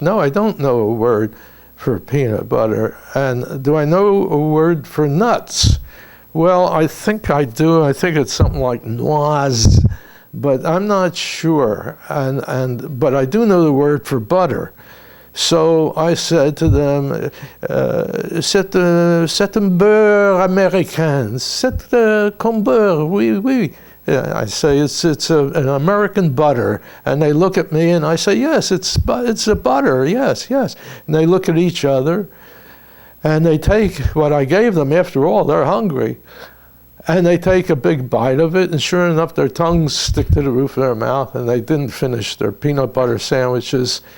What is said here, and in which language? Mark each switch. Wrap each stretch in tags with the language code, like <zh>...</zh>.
<en>No, I don't know a word for peanut butter. And do I know a word for nuts? Well, I think I do. I think it's something like noise, but I'm not sure. But I do know the word for butter. So I said to them,</en> <fr>c'est un beurre américain, c'est comme beurre, oui, oui.</fr> <en>I say, it's an American butter. And they look at me and I say, yes, it's a butter, yes, yes. And they look at each other and they take what I gave them. After all, they're hungry. And they take a big bite of it, and sure enough, their tongues stick to the roof of their mouth, and they didn't finish their peanut butter sandwiches.</en>